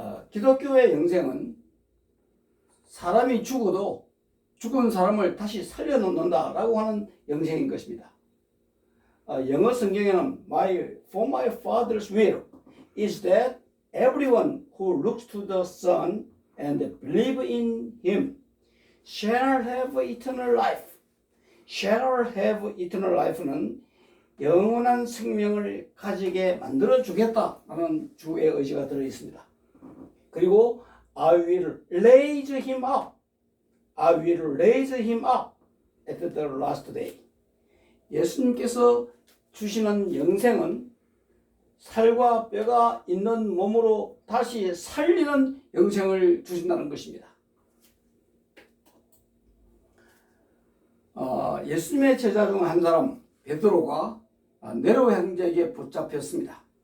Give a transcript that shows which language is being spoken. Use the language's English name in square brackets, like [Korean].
[Korean] 기독교의 영생은 사람이 죽어도 죽은 사람을 다시 살려놓는다 라고 하는 영생인 것입니다. 영어 성경에는 [English] For my father's will is that everyone who looks to the Son and believe in him shall have eternal life. shall have eternal life [Korean] 는 영원한 생명을 가지게 만들어 주겠다라는 주의 의지가 들어 있습니다. [English] 그리고 I will raise him up. I will raise him up at the last day. [Korean] 예수님께서 주시는 영생은 살과 뼈가 있는 몸으로 다시 살리는 영생을 주신다는 것입니다. 예수님의 제자 중 한 사람 베드로가 네로 형제에게 붙잡혔습니다.